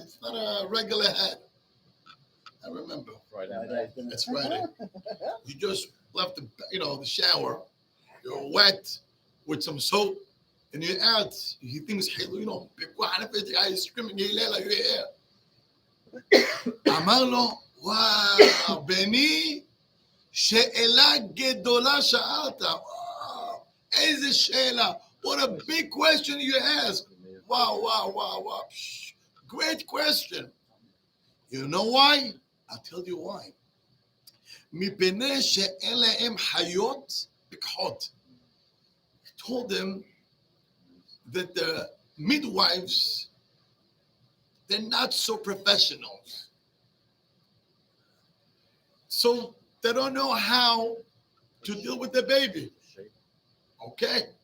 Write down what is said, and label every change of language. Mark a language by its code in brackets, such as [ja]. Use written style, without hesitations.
[en] It's not a regular head. I remember. Friday. It's Friday. You just left the shower. You're wet with some soap, and you're out. He thinks, the guy is screaming, Hillel, you're here. [he] אמר לו, וואו, בני, שאלה גדולה שאלת. וואו, איזה שאלה. [en] What a big question you ask. Wow. Great question. You know why? I'll tell you why. [he] מפני שאין להם חיות פיקחות. [en] He told them that the midwives, they're not so professional. So they don't know how to deal with the baby. Shape. Okay.